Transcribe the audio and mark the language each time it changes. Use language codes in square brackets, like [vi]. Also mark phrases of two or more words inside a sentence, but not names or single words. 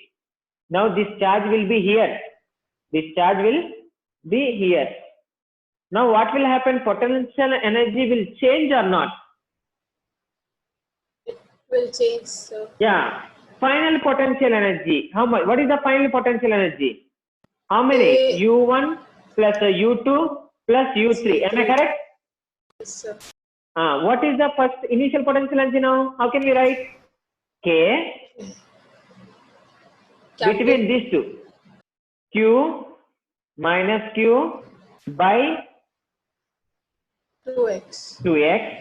[en] Now this charge will be here. This charge will be here. Now what will happen? Potential energy will change or not? Will change, sir. Yeah. Final potential energy. How much? What is the final potential energy? How many? U1 plus U2 plus U3. Am I correct? Yes, sir. What is the first initial potential energy now? How can we write? K between these 2. Q minus Q by 2x.